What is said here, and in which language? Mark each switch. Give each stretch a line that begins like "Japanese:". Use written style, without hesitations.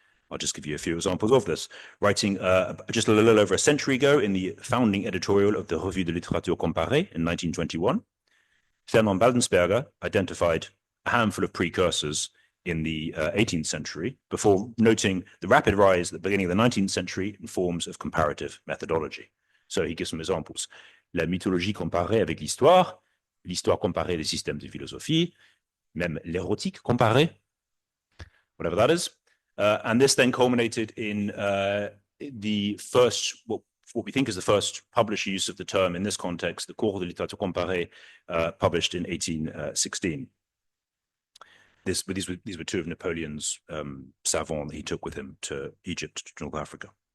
English: I'll just give you a few examples of this. Writing just a little over a century ago in the founding editorial of the Revue de littérature comparée in 1921, Fernand Baldensberger identified a handful of precursors in the 18th century before noting the rapid rise at the beginning of the 19th century in forms of comparative methodology. So he gives some examples.
French: La mythologie comparée avec l'histoire, l'histoire comparée des systèmes de philosophie, même l'érotique comparée,
English: whatever that is. And this then culminated in the first, what we think is the first published use of the term in this context, the Cours de littérature comparée, published in 1816. These were two of Napoleon's savants that he took with him to Egypt, to North Africa.